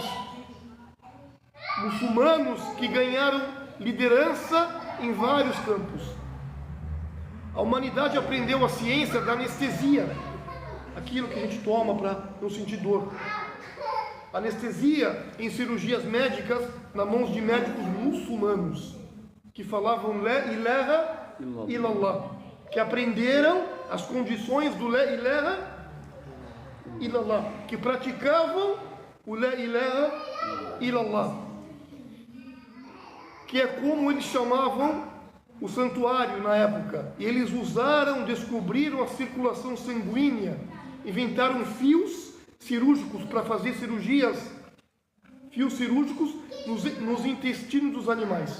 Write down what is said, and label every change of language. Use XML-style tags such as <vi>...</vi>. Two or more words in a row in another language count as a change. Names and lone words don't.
<pt>Muçulmanos que ganharam liderança em vários campos. A humanidade aprendeu a ciência da anestesia, aquilo que a gente toma para não sentir dor. Anestesia em cirurgias médicas na mãos de médicos muçulmanos que falavam</pt> <ar>لا إله إلا الله,</ar> <pt>que aprenderam as condições do</pt> <ar>لا إله إلا الله,</ar> <pt>que praticavam o</pt> <ar>لا إله إلا الله,</ar> <pt>que é como eles chamavam o santuário na época. E eles descobriram a circulação sanguínea, inventaram fios cirúrgicos para fazer cirurgias, fios cirúrgicos nos intestinos dos animais.</pt>